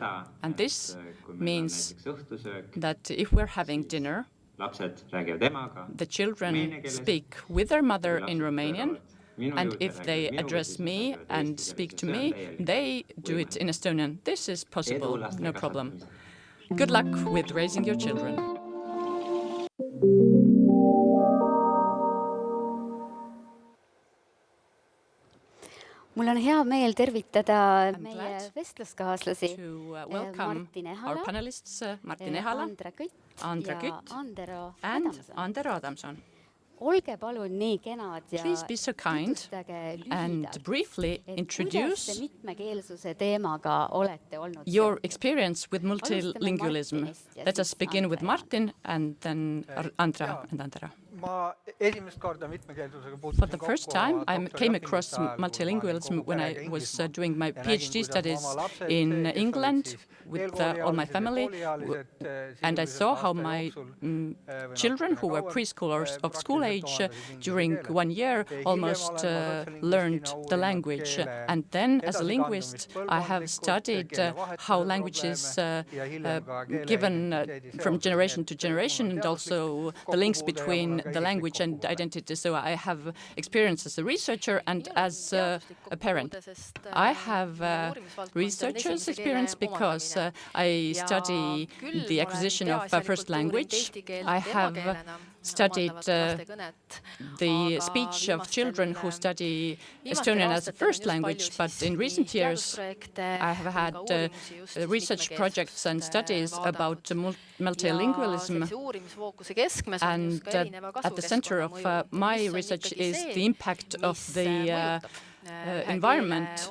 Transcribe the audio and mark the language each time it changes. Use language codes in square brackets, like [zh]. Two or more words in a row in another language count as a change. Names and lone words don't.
[en] And this means that if we're having dinner, the children speak with their mother in Romanian, and if they address me and speak to me, they do it in Estonian. This is possible, no problem. Good luck with raising your children. [et] Mul on hea meel tervitada meie vestluskaaslasi Martin Ehala, [en] our panelists, Martin Ehala, Andra Kütt Kütt, [et] ja Andero [en] and Adamson. Andero Adamson. [et] Olge palun nii kenad ja [en] Please be so kind [et] tutvustage [en] and [et] lühidalt, [en] briefly [et] kuidas te [en] introduce [et] mitmekeelsuse teemaga olete olnud [en] your [et] seotud. [en] experience with multilingualism. [et] Martinist ja [en] Let us [et] siis [en] begin with Andra. Martin and then Andra and Andero. [et] Ma esimest korda mitmekeelsusega [en] For [et] puutusin [en] the first [et] kokku [en] time, I came [et] doktoriõpingute [en] across [et] ajal, kui ma [en] multilingualism [et] olin kogu [en] when I [et] perega [en] was [et] Inglismaal. [en] doing my [et] Ja nägin, [en] PhD [et] kuidas [en] studies [et] oma lapsed, [en] in [et] kes olid [en] England [et] siis [en] with all my [et] eelkooliaalised ja [en] family, [et] kooliaalised, [en] and I [et] sisuliselt [en] saw how [et] aasta [en] my [et] jooksul, [en] children who were [et] kauem, [en] preschoolers of school age [et] praktiliselt omandasid [en] during [et] inglise keele. [en] 1 year [et] Hiljem [en] almost [et] olen ma otselinguistina [en] learned the [et] uurinud [en] language. [et] keele [en] And then as a [et] edasikandumist [en] linguist, I have [et] põlvkondlikult, [en] studied [et] keelevahetuse [en] how languages [et] probleeme ja hiljem ka keele [en] given [et] identiteedi [en] from [et] seosed. [en] generation to [et] Nii et [en] generation, [et] mul on [en] and [et] teaduslik [en] also the links [et] kokkupuude ja [en] between [et] mul on ka [en] the [et] isiklik [en] language and [et] kokkupuude. [en] identity. So I have experience as a researcher and as a parent. I have researcher's experience because I study the acquisition of a first language. I have studied the speech of children who study Estonian as a first language, but in recent years I have had research projects and studies about multilingualism, and at the center of my research is the impact of the environment.